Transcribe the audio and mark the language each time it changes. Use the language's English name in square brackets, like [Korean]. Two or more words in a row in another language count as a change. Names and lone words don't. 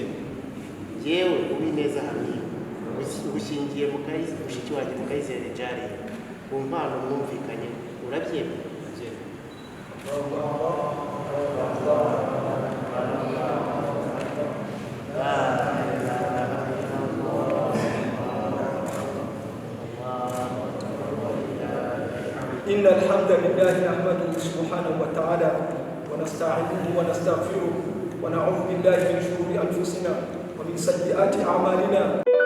[Kinyarwanda] Jewe Uwineza Hamim mushingiye mushiki wanjye Mukayizere Jariya, umwana mwumvikanyeho, urabyemeye? [Arabic] إن الحمد لله نحمده سبحانه وتعالى ونستعينه ونستغفره ونعوذ بالله من شرور أنفسنا ومن سيئات أعمالنا.